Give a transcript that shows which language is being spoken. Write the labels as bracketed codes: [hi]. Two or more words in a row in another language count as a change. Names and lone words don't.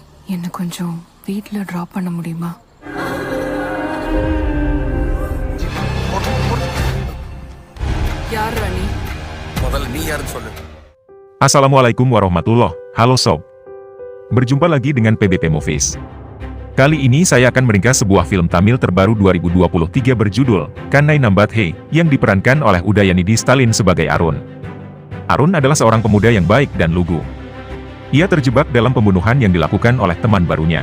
[ta] என்ன கொஞ்சம் வீட்ல ட்ராப் பண்ண முடியுமா? யார் ராணி? முதல்ல நீ யாருன்னு சொல்லு. [ar] السلام عليكم ورحمة الله. [id] Halo sob. Berjumpa lagi dengan PBP Movies. Kali ini saya akan meringkas sebuah film Tamil terbaru 2023 berjudul Kannai Nambathe yang diperankan oleh Udayanidi Stalin sebagai Arun. Arun adalah seorang pemuda yang baik dan lugu. Ia terjebak dalam pembunuhan yang dilakukan oleh teman barunya.